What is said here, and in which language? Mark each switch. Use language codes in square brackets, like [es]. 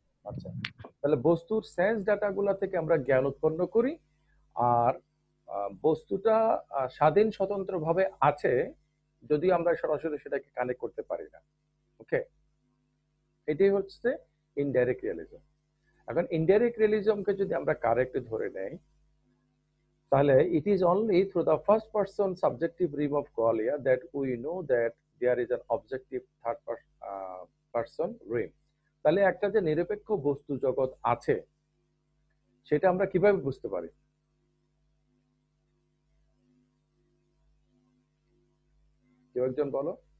[bn] আচ্ছা, তাহলে বস্তুর সেন্স ডেটা গুলা থেকে আমরা জ্ঞান উৎপন্ন করি। আর বস্তুটা স্বাধীন স্বতন্ত্র ভাবে আছে, যদিও আমরা সরাসরি সেটাকে কানেক্ট করতে পারি না। ওকে, এটাই হচ্ছে ইনডাইরেক্ট রিয়েলিজম। এখন ইনডাইরেক্ট রিয়েলিজমকে যদি আমরা কারেক্ট ধরে নেই, তাহলে [en] it is only through the first person subjective realm of qualia that we know that there is an objective third person realm। [bn] তাহলে একটা যে নিরপেক্ষ বস্তু জগৎ আছে সেটা আমরা কিভাবে বুঝতে পারি? কেউ একজন বলো।